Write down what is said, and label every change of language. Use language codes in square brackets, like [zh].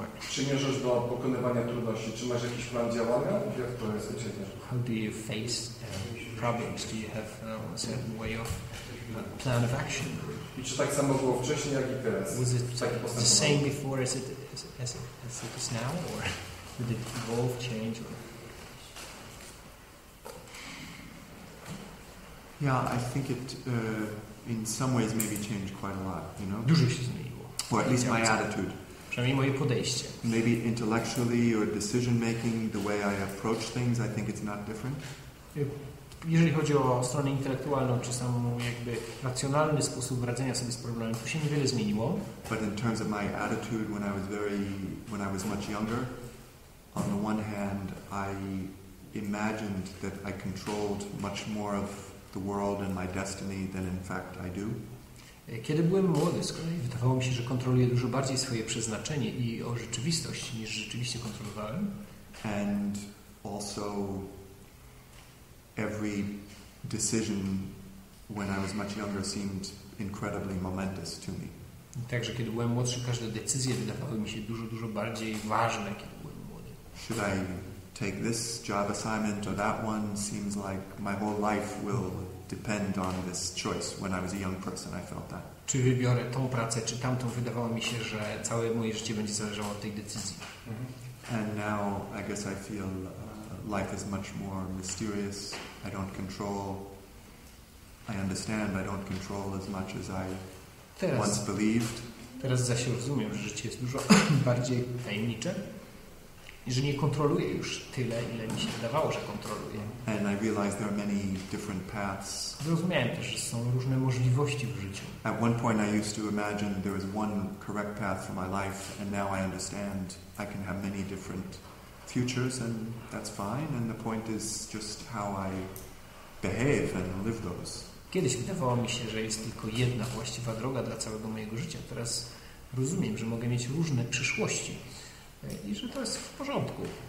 [pl] Czy mierzysz do pokonywania trudności? Czy masz jakiś plan działania? Jak to jest u Ciebie? [en] How do you face problems? Do you have a certain way of plan of action? [pl] I czy tak samo było wcześniej, jak i teraz? [en] Was it the same before as it is now, or did it evolve, change? Yeah, I think it in some ways maybe changed quite a lot, [pl] Dużo się zmieniło. [en] Or at least my attitude. [pl] Przynajmniej moje podejście. [en] Maybe intellectually or decision making, the way I approach things, I think it's not different. [pl] Jeżeli chodzi o stronę intelektualną, czy sam jakby racjonalny sposób radzenia sobie z problemem, to się niewiele zmieniło. [en] But in terms of my attitude when I was much younger, on the one hand, I imagined that I controlled much more of the world and my destiny than in fact I do. [pl] Kiedy byłem młody, z kolei wydawało mi się, że kontroluję dużo bardziej swoje przeznaczenie i o rzeczywistość, niż rzeczywiście kontrolowałem. [en] And also every decision when I was much younger seemed incredibly momentous to me. [pl] Także kiedy byłem młodszy, każde decyzje wydawały mi się dużo bardziej ważne, kiedy byłem młody. [en] Should I take this job assignment or that one? Seems like my whole life will depend on this choice. When I was a young person, I felt that. [pl] Czy wybiorę tą pracę, czy tamtą? Wydawało mi się, że całe moje życie będzie zależało od tej decyzji. [en] And now I guess I feel life is much more mysterious. I don't control. I understand I don't control as much as I once believed. [pl] Teraz zaś rozumiem, że życie jest dużo bardziej tajemnicze i że nie kontroluję już tyle, ile mi się wydawało, że kontroluję. [en] And I realized there are many different paths. [pl] Zrozumiałem też, że są różne możliwości w życiu. [en] At one point I used to imagine there was one correct path for my life, and now I understand I can have many different futures, and that's fine. And the point is just how I behave and live those. [pl] Kiedyś wydawało mi się, że jest tylko jedna właściwa droga dla całego mojego życia. Teraz rozumiem, że mogę mieć różne przyszłości i że to jest w porządku.